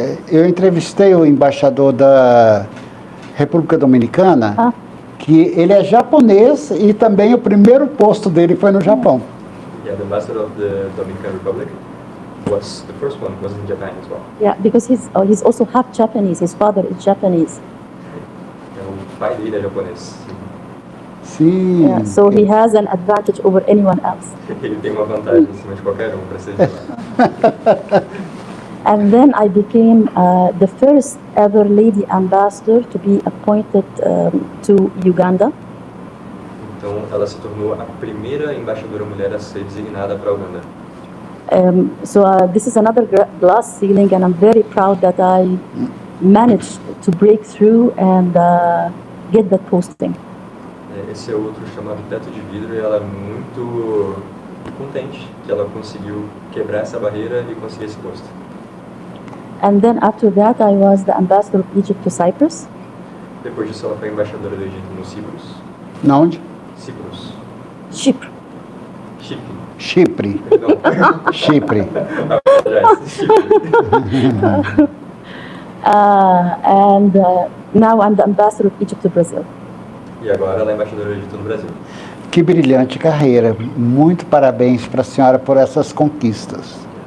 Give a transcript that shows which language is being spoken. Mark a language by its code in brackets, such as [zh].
[pt] Eu entrevistei o embaixador da República Dominicana, que ele é japonês e também o primeiro posto dele foi no Japão. [en] Yeah, the ambassador of the Dominican Republic was the first one, was in Japan as well. Yeah, because he's also half Japanese. His father is Japanese. [pt] O pai dele é japonês. Sim. [en] Yeah, so he has an advantage over anyone else. [pt] Ele tem uma vantagem em cima de qualquer para ser de lá. [en] And then I became the first ever lady ambassador to be appointed to Uganda. [pt] Então, ela se tornou a primeira embaixadora mulher a ser designada para a Uganda. [en] So this is another glass ceiling, and I'm very proud that I managed to break through and get that posting. [pt] Esse é outro chamado teto de vidro, e ela é muito contente que ela conseguiu quebrar essa barreira e conseguir esse posto. [en] And then after that, I was the ambassador of Egypt to Cyprus. [pt] Depois disso, ela foi embaixadora do Egito no Cipros. Na onde? Cipros. Chipre. Chipre. Perdão. Chipre. And now I'm the ambassador of Egypt to Brazil. E agora ela é embaixadora do Egito no Brasil. Que brilhante carreira. Muito parabéns para a senhora por essas conquistas.